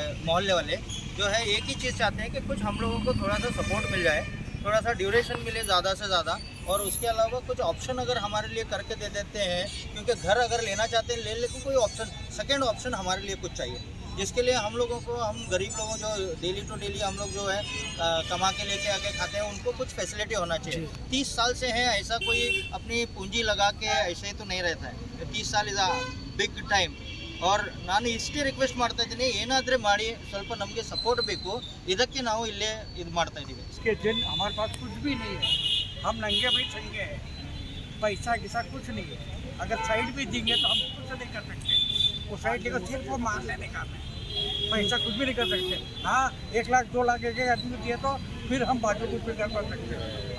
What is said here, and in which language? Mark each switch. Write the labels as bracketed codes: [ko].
[hi] मोहल्ले वाले जो है, एक ही चीज़ चाहते हैं कि कुछ हम लोगों को थोड़ा सा सपोर्ट मिल जाए, थोड़ा सा ड्यूरेशन मिले ज़्यादा से ज़्यादा, और उसके अलावा कुछ ऑप्शन अगर हमारे लिए करके दे देते हैं, क्योंकि घर अगर लेना चाहते हैं ले, लेकिन कोई ऑप्शन सेकंड ऑप्शन हमारे लिए कुछ चाहिए, जिसके लिए हम लोगों को, हम गरीब लोगों जो डेली टू डेली हम लोग जो है कमा के लेके आके खाते हैं, उनको कुछ फैसिलिटी होना चाहिए। 30 साल से है ऐसा, कोई अपनी पूंजी लगा के ऐसे ही तो नहीं रहता है। [en] 30 साल is a big time. [kn] और ನಾನು ಇಷ್ಟೇ ರಿಕ್ವೆಸ್ಟ್ ಮಾಡ್ತಾ ಇದ್ದೀನಿ, ಏನಾದರೆ ಮಾಡಿ ಸ್ವಲ್ಪ ನಮಗೆ ಸಪೋರ್ಟ್ ಬೇಕು, ಇದಕ್ಕೆ ನಾವು ಇಲ್ಲೇ ಇದು ಮಾಡ್ತಾ ಇದ್ದೀವಿ। [hi] इसके दिन हमारे पास कुछ भी नहीं है, हम नंगे भाई संगे हैं, पैसा किसा कुछ नहीं है। अगर साइड भी देंगे तो हम कुछ नहीं कर सकते, वो साइड लेकर सिर्फ वो मार लेने का है, पैसा कुछ भी नहीं कर सकते। हाँ 1 लाख 2 लाख एक आदमी को दिए तो फिर हम बाजू को फिर कर सकते हैं।